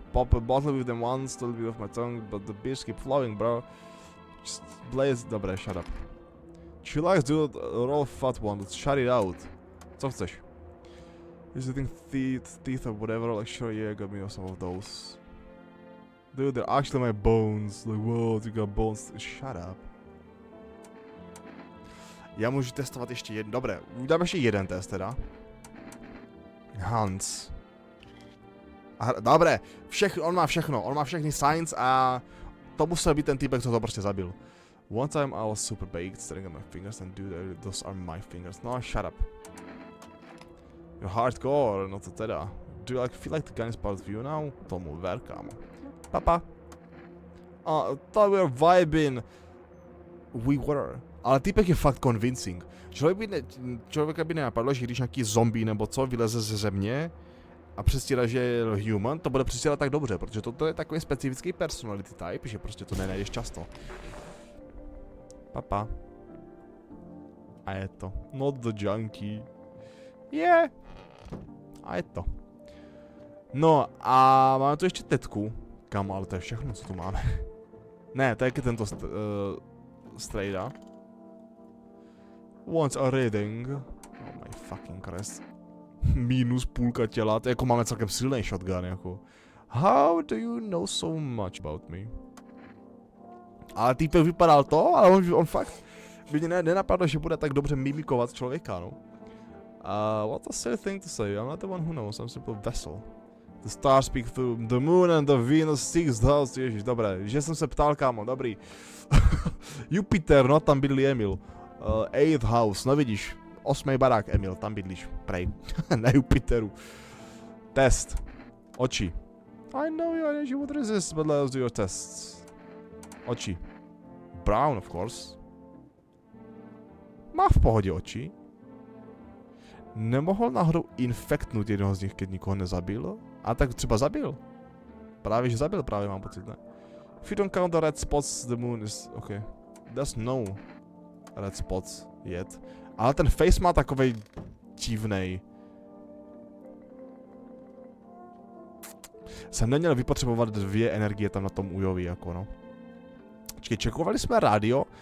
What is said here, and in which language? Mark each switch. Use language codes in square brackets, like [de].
[en] Pop a bottle with them once, a little bit of my tongue, but the beers keep flowing, bro. Just blaze. Dobré, shut up. Chillax, dude, roll fat one, let's shut it out. [cs] Co chceš? [en] Is it teeth or whatever, like sure, yeah, got me some of those. Dude, they're actually my bones. Like, whoa, you got bones. Shut up. [cs] Já můžu testovat ještě jeden. Dobré, uděláme ještě jeden test teda. Hans. Dobré, on má všechno, on má všechny signs a to musel být ten týpek, co to prostě zabil. [en] One time I was super baked, staring at my fingers and dude, those are my fingers. No, shut up. You're hardcore, [cs] no to teda. [en] Do you feel like the gun is part of you now? [cs] Tomu ver, kámo. Papa. [en] Thought we were vibing. We were. [cs] Ale týpek je fakt convincing. Člověka by nenapadlo, že když nějaký zombie nebo co vyleze ze země a přestírá, že je human, to bude přestírat tak dobře, protože toto je takový specifický personality type, že prostě to nenajdeš často. Papa. A je to. [en] Not the junkie. Yeah. [cs] A je to. No a máme tu ještě tetku. Kam, ale to je všechno, co tu máme. Ne, to je tento strejda. [en] Wants a reading. Oh my fucking Christ. [cs] Minus půlka těla, to jako máme celkem silný shotgun, jako. [en] How do you know so much about me? [cs] Ale týpek vypadal to, ale on fakt by mě nenapadlo, že bude tak dobře mimikovat člověka, no. [en] What a silly thing to say, I'm not the one who knows, I'm a simple vessel. The stars speak through the moon and the Venus sixth house, [cs] ježiš, dobré, že jsem se ptal, kámo, dobrý. Jupiter, no, tam bydlí Emil. [en] Eighth house, [cs] no vidíš, 8. barák, Emil, tam bydlíš, prej, na Jupiteru. Test, oči. [en] I know your energy would resist, but let's do your tests. [cs] Oči. [en] Brown, of course. [cs] Má v pohodě oči. Nemohl náhodou infektnout jednoho z nich, keď nikoho nezabil? A tak třeba zabil. Právě, že zabil, právě mám pocit, ne? [en] If you don't count the red spots, the moon is... Okay. There's no red spots yet. [cs] Ale ten face má takovej divnej. Jsem neměl vypotřebovat 2 energie tam na tom újovi, jako no. Počkej, čekovali jsme rádio.